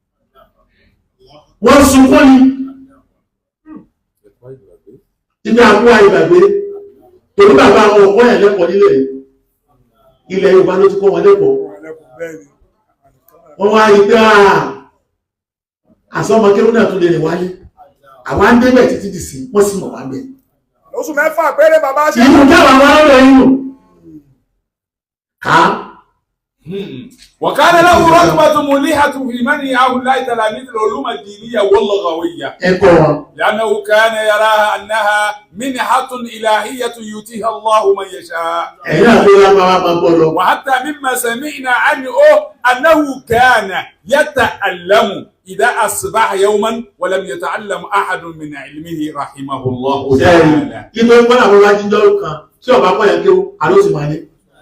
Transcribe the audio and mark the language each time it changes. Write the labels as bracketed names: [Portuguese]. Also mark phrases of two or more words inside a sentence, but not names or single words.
[Yoruba] wọ́n sunkún ní ibi àkúwà ìgbàgbé torí bàbá àwọn ọkọ̀ ẹ̀ lẹ́kọ̀ọ́ nílẹ̀ ilẹ̀ Yorùbá ló ti kọ́ wọn lẹ́kọ̀ọ́ wọ́n wá rí pé àsọmọ kérú náà tún lè rìn wáyé àwọn á ń débẹ̀ títí dì sí wọ́n sì mọ̀ wá bẹ̀. oṣù mẹ́fà péré bàbá ṣe. ìlú dáwà wá lọ́rọ̀ inú ká. [Arabic] وكان له رغبة مليحة في منع هؤلاء تلاميذ العلوم الدينية واللغوية. لأنه كان يراها أنها منحة إلهية يؤتيها الله من يشاء. وحتى مما سمعنا عنه أنه كان يتعلم إذا أصبح يوما ولم يتعلم أحد من علمه رحمه الله تعالى.